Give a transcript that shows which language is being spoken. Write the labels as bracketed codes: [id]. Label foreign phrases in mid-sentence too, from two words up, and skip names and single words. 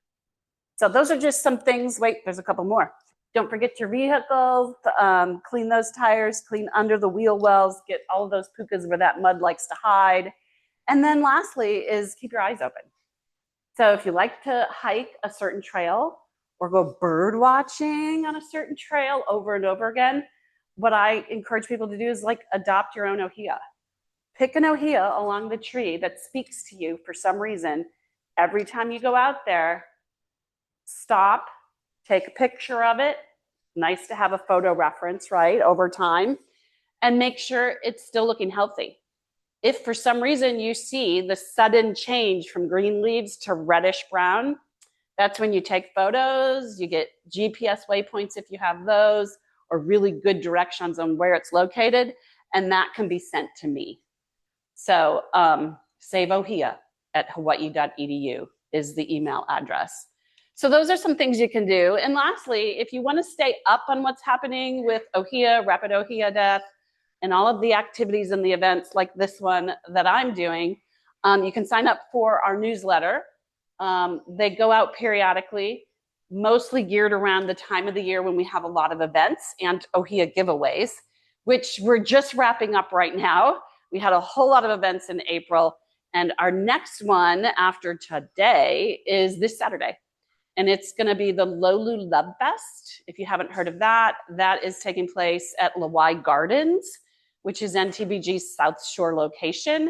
[en] So those are just some things. Wait, there's a couple more. Don't forget your vehicles, clean those tires, clean under the wheel wells, get all of those pukas where that mud likes to hide. And then lastly is keep your eyes open. So if you like to hike a certain trail or go bird watching on a certain trail over and over again, what I encourage people to do is like adopt your own ʻŌhiʻa. Pick an ʻŌhiʻa along the tree that speaks to you for some reason. Every time you go out there, stop, take a picture of it. Nice to have a photo reference, right, over time, and make sure it's still looking healthy. If for some reason you see the sudden change from green leaves to reddish brown, that's when you take photos, you get GPS waypoints if you have those, or really good directions on where it's located, and that can be sent to me. So save ʻŌhiʻa at hawaii.edu is the email address. So those are some things you can do. And lastly, if you want to stay up on what's happening with ʻŌhiʻa, rapid ʻŌhiʻa death, and all of the activities and the events like this one that I'm doing, you can sign up for our newsletter. They go out periodically, mostly geared around the time of the year when we have a lot of events and ʻŌhiʻa giveaways, which we're just wrapping up right now. We had a whole lot of events in April, and our next one after today is this Saturday. And it's going to be the Lolu Love Fest. If you haven't heard of that, that is taking place at Lawai Gardens, which is NTBG's South Shore location.